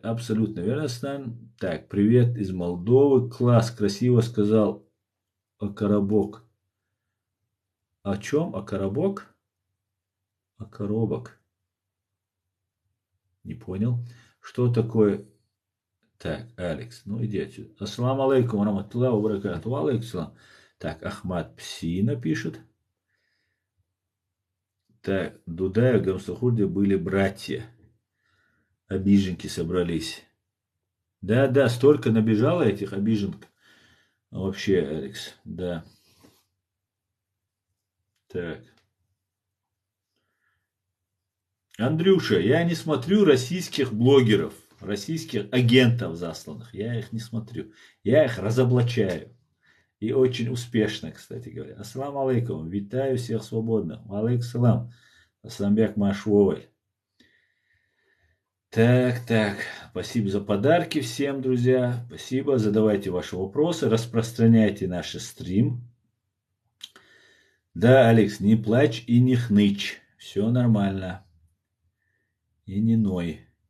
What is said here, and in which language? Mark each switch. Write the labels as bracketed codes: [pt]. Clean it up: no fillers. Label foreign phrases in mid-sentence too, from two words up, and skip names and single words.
[ru] Абсолютно верно, Стан. Так, привет из Молдовы. Класс, красиво сказал Карабок. О чем? О коробок? О коробок. Не понял. Что такое? Так, Алекс, ну иди отсюда. [ar] السلام عليكم ورحمة الله وبركاته. [ru] Алейкум. Так, Ахмад Псина пишет. Так, Дудаев, Гамсахурде были братья. Обиженки собрались. Да, столько набежало этих обиженок. Вообще, Алекс, да. Так. Андрюша, я не смотрю российских блогеров, российских агентов засланных. Я их не смотрю. Я их разоблачаю. И очень успешно, кстати говоря. [ar] السلام عليكم. [ru] Витаю всех свободных. [ar] عليكم السلام. [ru] Асламбек Машвовой. Так. Спасибо за подарки всем, друзья. Спасибо. Задавайте ваши вопросы. Распространяйте наш стрим. Да, Алекс, не плачь и не хнычь. Все нормально. И не ной.